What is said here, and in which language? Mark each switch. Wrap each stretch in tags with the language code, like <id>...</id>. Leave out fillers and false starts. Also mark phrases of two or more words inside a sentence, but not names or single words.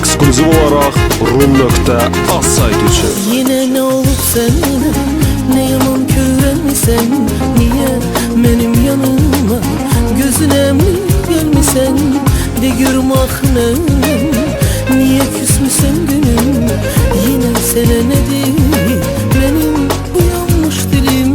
<tr>ekskluziv olarak Rum.az saytı için.</tr> <az>Yine ne olub sənə, ne yaman körəlmisən, niyə mənim yanıma gözünə mi gəlmisən? De görüm axınım, niyə küsmüsən gülüm? Yine sənə nədir mənim bu yanlış dilim?</az>